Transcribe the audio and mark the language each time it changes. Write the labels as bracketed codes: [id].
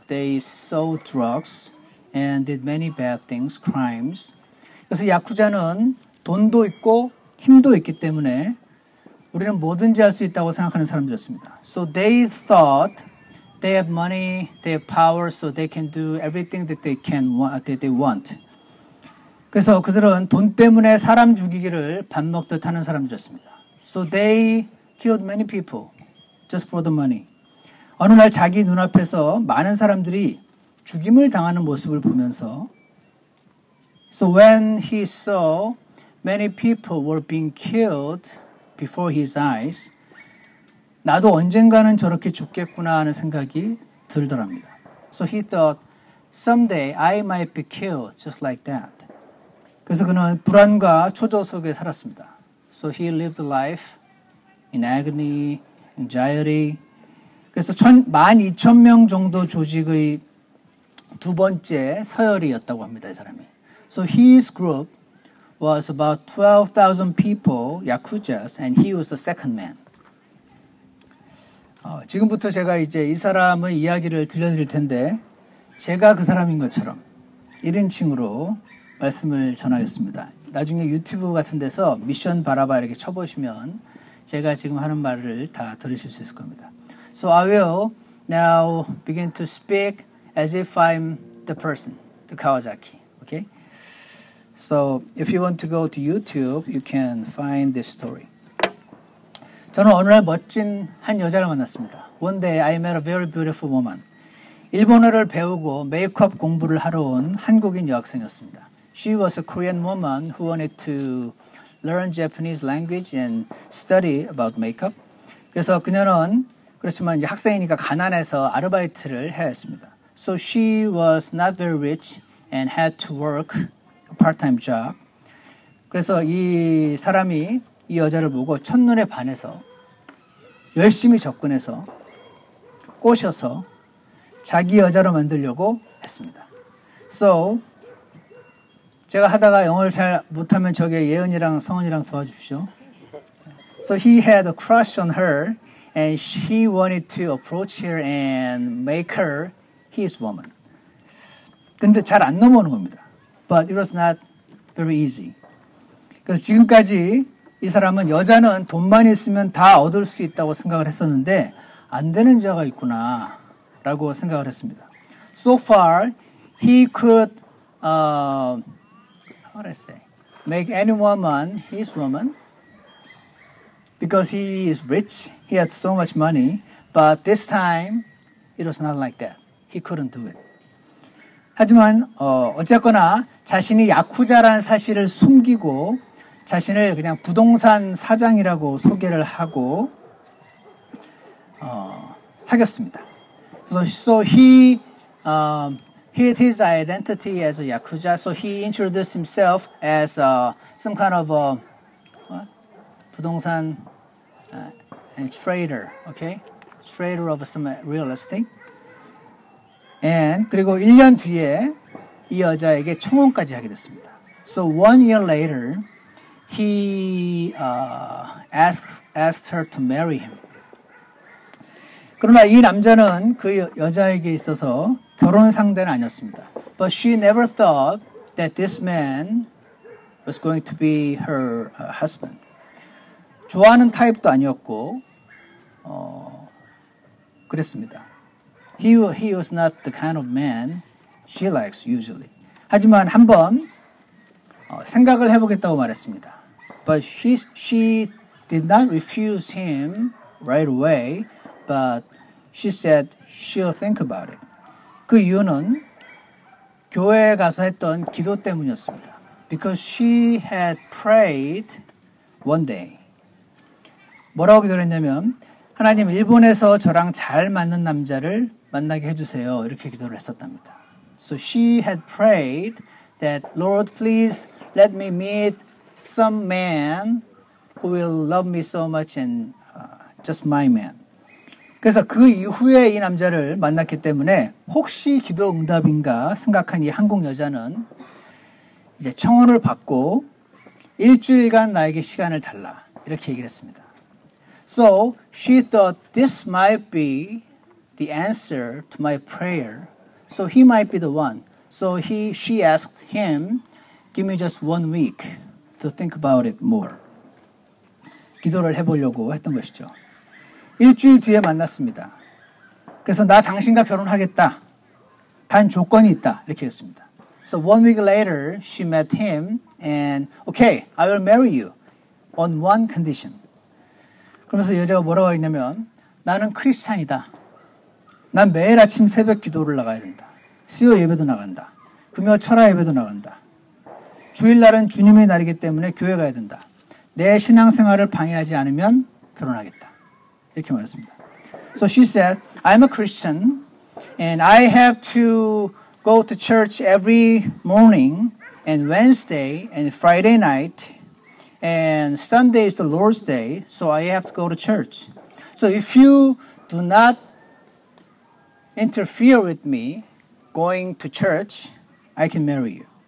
[en] They sold drugs and did many bad things, crimes. [ko] 그래서 야쿠자는 돈도 있고 힘도 있기 때문에 우리는 뭐든지 할 수 있다고 생각하는 사람들이었습니다. [en] So they thought they have money, they have power, so they can do everything that they want. [ko] 그래서 그들은 돈 때문에 사람 죽이기를 밥 먹듯 하는 사람들이었습니다. [en] So they killed many people just for the money. [ko] 어느 날 자기 눈앞에서 많은 사람들이 죽임을 당하는 모습을 보면서 [en] So when he saw many people were being killed before his eyes, [ko] 나도 언젠가는 저렇게 죽겠구나 하는 생각이 들더랍니다. [en] So he thought, someday I might be killed just like that. [ko] 그래서 그는 불안과 초조 속에 살았습니다. [en] So he lived life in agony, anxiety. [ko] 그래서 12,000명 정도 조직의 두 번째 서열이었다고 합니다, 이 사람이. [en] So his group was about 12,000 people, yakuzas, and he was the second man. [ko] 지금부터 제가 이제 이 사람의 이야기를 들려드릴 텐데 제가 그 사람인 것처럼 1인칭으로 말씀을 전하겠습니다. 나중에 유튜브 같은 데서 미션 바라바 이렇게 쳐보시면 제가 지금 하는 말을 다 들으실 수 있을 겁니다. [en] So I will now begin to speak as if I'm the person, the Kawasaki. Okay? So if you want to go to YouTube, you can find this story. [ko] 저는 어느 날 멋진 한 여자를 만났습니다. [en] One day I met a very beautiful woman. [ko] 일본어를 배우고 메이크업 공부를 하러 온 한국인 여학생이었습니다. [en] She was a Korean woman who wanted to learn Japanese language and study about makeup. [ko] 그래서 그녀는 그렇지만 이제 학생이니까 가난해서 아르바이트를 해야 했습니다. [en] So she was not very rich and had to work a part-time job. [ko] 그래서 이 사람이 이 여자를 보고 첫눈에 반해서 열심히 접근해서 꼬셔서 자기 여자로 만들려고 했습니다. So 제가 하다가 영어를 잘 못하면 저기 예은이랑 성은이랑 도와주십시오. [en] So he had a crush on her and she wanted to approach her and make her his woman. [ko] 근데 잘 안 넘어오는 겁니다. [en] But it was not very easy. [ko] 그래서 지금까지 이 사람은 여자는 돈만 있으면 다 얻을 수 있다고 생각을 했었는데 안 되는 자가 있구나 라고 생각을 했습니다. [en] So far, he could how do I say? Make any woman his woman, because he is rich, he had so much money, but this time it was not like that. He couldn't do it. [ko] 하지만 어쨌거나 자신이 야쿠자라는 사실을 숨기고 자신을 그냥 부동산 사장이라고 소개를 하고 사귀었습니다. [en] So he hid his identity as a yakuza. So he introduced himself as some kind of 부동산 trader, okay, trader of some real estate. [ko] And 그리고 1년 뒤에 이 여자에게 청혼까지 하게 됐습니다. [en] So 1 year later, he asked her to marry him. [ko] 그러나 이 남자는 그 여자에게 있어서 결혼 상대는 아니었습니다. [en] But she never thought that this man was going to be her husband. [ko] 좋아하는 타입도 아니었고 그랬습니다. [en] He was not the kind of man she likes usually. [ko] 하지만 한번 생각을 해보겠다고 말했습니다. [en] But she did not refuse him right away, but she said she'll think about it. [ko] 그 이유는 교회에 가서 했던 기도 때문이었습니다. [en] Because she had prayed one day. [ko] 뭐라고 기도를 했냐면 하나님 일본에서 저랑 잘 맞는 남자를 만나게 해주세요. 이렇게 기도를 했었답니다. [en] So she had prayed that Lord, please let me meet some man who will love me so much and just my man. [ko] 그래서 그 이후에 이 남자를 만났기 때문에 혹시 기도 응답인가 생각한 이 한국 여자는 이제 청혼을 받고 일주일간 나에게 시간을 달라 이렇게 얘기를 했습니다. [en] So she thought this might be the answer to my prayer. So he might be the one. So she asked him, give me just 1 week to think about it more. [ko] 기도를 해보려고 했던 것이죠. 일주일 뒤에 만났습니다. 그래서 나 당신과 결혼하겠다. 단 조건이 있다. 이렇게 했습니다. [en] So 1 week later, she met him and okay, I will marry you on one condition. [ko] 그러면서 여자가 뭐라고 했냐면 나는 크리스찬이다. 난 매일 아침 새벽 기도를 나가야 된다. 수요 예배도 나간다. 금요 철야 예배도 나간다. 주일날은 주님의 날이기 때문에 교회 가야 된다. 내 신앙생활을 방해하지 않으면 결혼하겠다. 이렇게 말했습니다. [en] So she said, I'm a Christian and I have to go to church every morning and Wednesday and Friday night and Sunday is the Lord's day, so I have to go to church. So if you do not interfere with me going to church, I can marry you.